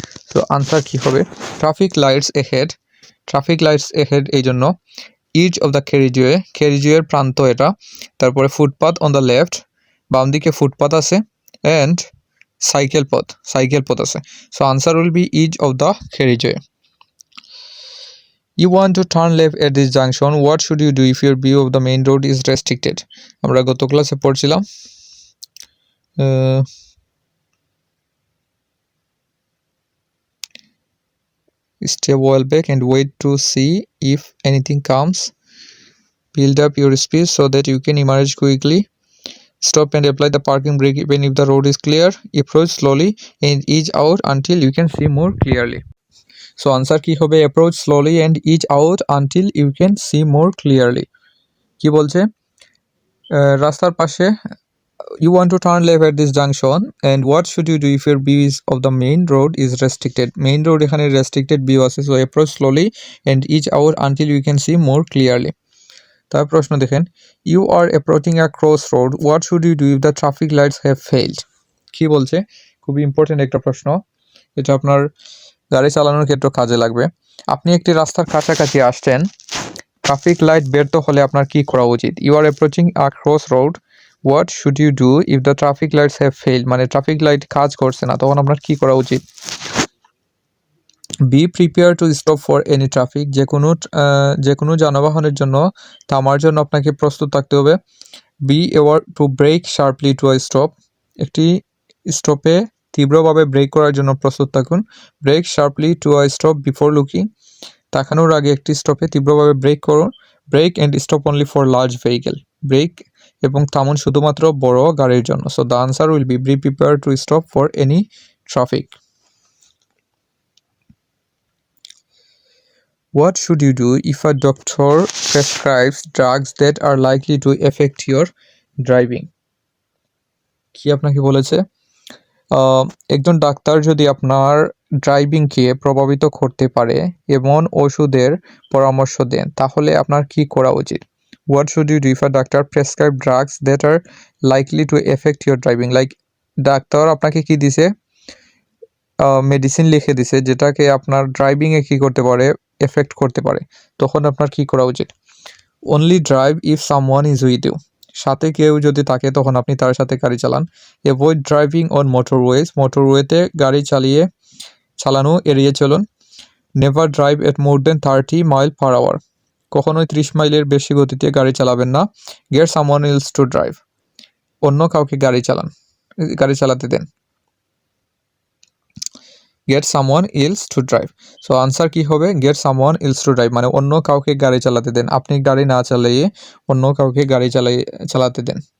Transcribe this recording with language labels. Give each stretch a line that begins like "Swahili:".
Bangla: So answer কি হবে, traffic lights ahead. Traffic lights ahead এই জন্য। ইচ অফ দ্য ক্যারিজওয়ের প্রান্ত এটা। তারপরে
English: footpath on the left,
Bangla: বাম দিকে ফুটপাথ আছে।
English: and
Bangla: সাইকেল পথ আছে।
English: So answer will be each of the carriageway. You want to turn left at this junction. What should you do if your view of the main road is restricted?
Bangla: আমরা গত ক্লাসে পড়ছিলাম,
English: stay well back and wait to see if anything comes. Build up your speed so that you can emerge quickly. Stop and apply the parking brake even if the road is clear. Approach slowly and ease out until you can see more clearly. So answer
Bangla: কি হবে,
English: approach slowly and ease out until you can see more clearly.
Bangla: কি বলছে, রাস্তার পাশে
English: you want to turn left at this junction and what should you do if your view of the main road is restricted? Main road এখানে restricted view আছে, so approach slowly and ease out until you can see more clearly.
Bangla: তার প্রশ্ন দেখেন,
English: you are approaching a crossroad. What should you do if the traffic lights have failed?
Bangla: কি বলছে, খুবই important একটা প্রশ্ন, এটা আপনার গাড়ি চালানোর ক্ষেত্রে কাজে লাগবে। আপনি একটি রাস্তার কাছাকাছি আসছেন, ট্রাফিক লাইট ব্যর্থ হলে আপনার কি করা উচিত?
English: you are approaching a cross road, what should you do if the traffic lights have failed,
Bangla: মানে ট্রাফিক লাইট কাজ করছে না, তখন আপনার কি করা উচিত?
English: be prepare to stop for any traffic,
Bangla: যে কোনো যানবাহনের জন্য থামার জন্য আপনাকে প্রস্তুত থাকতে হবে।
English: be aware to brake sharply to a stop,
Bangla: একটি স্টপে তীব্রভাবে ব্রেক করার জন্য প্রস্তুত থাকুন।
English: brake sharply to a stop before looking,
Bangla: তাকানোর আগে একটি স্টপে তীব্রভাবে ব্রেক করুন।
English: brake and stop only for large vehicle, brake
Bangla: এবং থামুন শুধুমাত্র বড় গাড়ির জন্য।
English: So the answer will be prepare to stop for any traffic. What should you do if a doctor prescribes drugs that are likely to affect your driving?
Bangla: কি আপনাকে বলেছে? একজন ডাক্তার যদি আপনার ড্রাইভিংকে প্রভাবিত করতে পারে এমন ওষুধের পরামর্শ দেন, তাহলে আপনার কি করা উচিত?
English: What should you do if a doctor prescribe drugs that are likely to affect your driving?
Bangla: Like doctor আপনাকে কি দিছে? মেডিসিন লিখে দিছে যেটাকে আপনার ড্রাইভিংয়ে কি করতে পারে? এফেক্ট করতে পারে। তখন আপনার কি করা উচিত?
English: Only drive if someone is with you.
Bangla: সাথে কেউ যদি থাকে তখন আপনি তার সাথে গাড়ি চালান।
English: Avoid driving on motorways.
Bangla: মোটরওয়েতে গাড়ি চালানো এড়িয়ে চলুন।
English: Never drive at more than 30 mile per hour.
Bangla: কখনোই 30 মাইলের বেশি গতিতে গাড়ি চালাবেন না।
English: Get someone else to drive.
Bangla: অন্য কাউকে গাড়ি চালাতে দেন।
English: Get someone else to drive.
Bangla: So answer কি হবে?
English: Get someone else to drive
Bangla: মানে অন্য কাউকে গাড়ি চালাতে দেন। আপনি গাড়ি না চালিয়ে অন্য কাউকে গাড়ি চালাতে দেন।